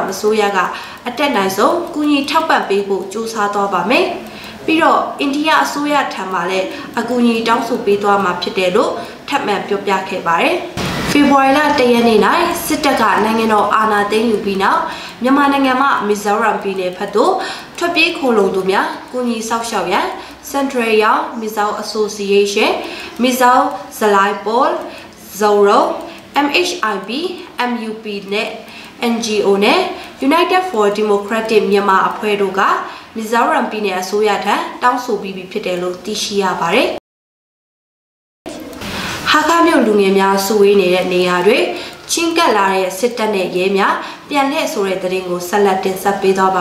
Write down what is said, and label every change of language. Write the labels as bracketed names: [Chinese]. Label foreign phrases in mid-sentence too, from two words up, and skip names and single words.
[Burmese] အစိုးရကအတက်နိုင်ဆုံးကူညီထောက်ပံ့ပေးဖို့ကြိုးစားသွားပါမယ်။ပြီးတော့အိန္ဒိယအစိုးရ ထံမှလည်းအကူအညီတောင်းဆိုပေးသွားမှာဖြစ်တယ်လို့ထပ်မံပြောပြခဲ့ပါတယ်။ February လ 1 ရက်နေ့၌စစ်တပ်ကနိုင်ငံတော်အာဏာသိမ်းယူပြီးနောက်မြန်မာ နိုင်ငံမှာမီဇိုရမ်ပြည်နယ်ဖက်သို့ထွက်ပြေးခိုလှုံသူများကူညီဆောက်ရှောက်ရန် Central Young Mizou Association, Mizou Zalaipol, Zoro, MHIB, MUP နဲ့ NGO နဲ့ United for Democratic Myanmar အဖွဲ့တို့ကမီဇိုရမ်ပြည်နယ်အစိုးရထံတောင်းဆိုပြီးဖြစ်တယ်လို့သိရှိရပါတယ်။ ဟာခမြို့လူငယ်များစုဝေးနေတဲ့နေရာတွေချင်းကပ်လာတဲ့စစ်တပ်နဲ့ရဲများပြန်လှည့်ဆိုတဲ့သတင်းကိုဆက်လက်တင်ဆက်ပေးသွားပါ